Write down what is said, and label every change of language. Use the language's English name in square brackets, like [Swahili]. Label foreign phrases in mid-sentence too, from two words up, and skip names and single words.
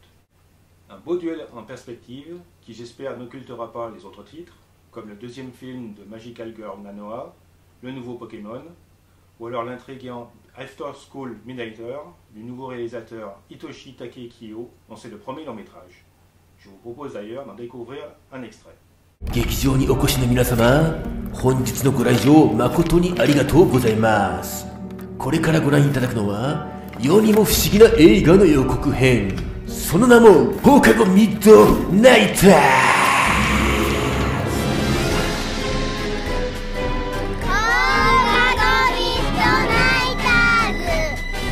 [French] Un beau duel en perspective qui j'espère n'occultera pas les autres titres, comme le deuxième film de Magical Girl Nanoa, le nouveau Pokémon, ou alors l'intriguant After School Midnighter du nouveau réalisateur Hitoshi Takeikiyo, dont c'est le premier long métrage. Je vous propose d'ailleurs d'en découvrir un extrait. [Japanese] 劇場にお越しの皆様、本日のご来場誠にありがとうございます。これからご覧いただくのは世にも不思議な映画の予告編、その名も放課後ミッドナイター。放課後ミッドナイターズ